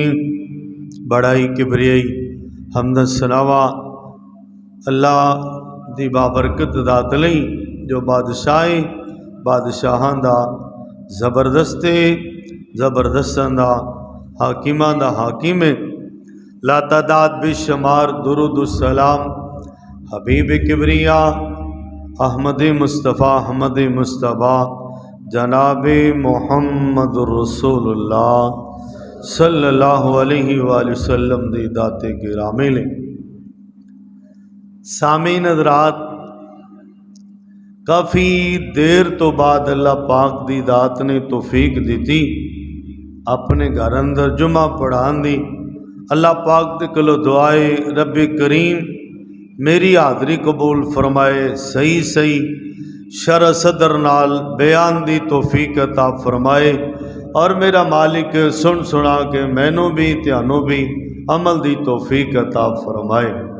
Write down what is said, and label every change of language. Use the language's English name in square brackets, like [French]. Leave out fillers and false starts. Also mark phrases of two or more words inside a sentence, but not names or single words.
[Punjabi] وڈیائی کبریائی حمد ثناء واں اللہ دی بابرکت ذات لئی جو بادشاہاں دا زبردستاں دا حاکماں دا حاکم ہے. لا تعداد بے شمار درود سلام حبیب کبریا احمد مصطفیٰ جناب محمد رسول اللہ [Arabic] صلى الله عليه وسلم [Punjabi] دی ذاتِ گرامی لئی. سامعین حضرات، کافی دیر توں بعد اللہ پاک دی ذات نے توفیق دتی اپنے گھر اندر جمعہ پڑھان دی. اللہ پاک دے کولوں دعا اے رب کریم میری حاضری قبول فرمائے، صحیح شرح صدر نال بیان دی توفیق عطا فرمائے، اور میرا مالک سن سنا کے مینوں وی تہانوں وی عمل دی توفیق عطا فرمائے.